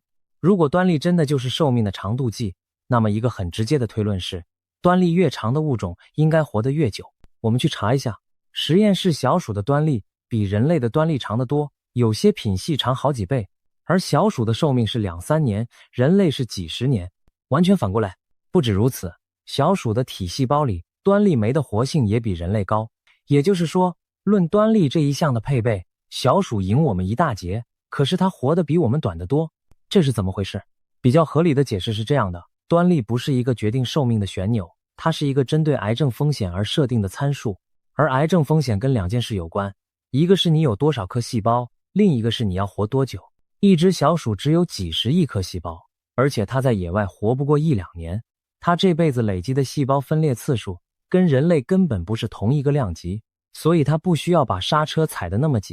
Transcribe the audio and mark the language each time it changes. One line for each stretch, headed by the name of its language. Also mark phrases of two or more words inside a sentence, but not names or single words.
Chinese: 如果端粒真的就是壽命的長度計，那麼一個很直接的推論是，端粒越長的物種應該活得越久。我們去查一下，實驗室小鼠的端粒比人類的端粒長得多，有些品系長好幾倍，而小鼠的壽命是2-3年，人類是幾十年，完全反過來。不止如此，小鼠的体細胞裡端粒酶的活性也比人類高，也就是說，論端粒這一項的配備，小鼠贏我們一大截，可是它活得比我們短得多，這是怎麼回事？比較合理的解釋是這樣的，端粒不是一個決定壽命的旋鈕，它是一個針對癌症風險而設定的參數，而癌症風險跟兩件事有關，一個是你有多少顆細胞，另一個是你要活多久。一只小鼠只有幾十億顆細胞，而且它在野外活不過1-2年，它這輩子累積的細胞分裂次數跟人類根本不是同一個量級，所以它不需要把剎車踩得那麼緊。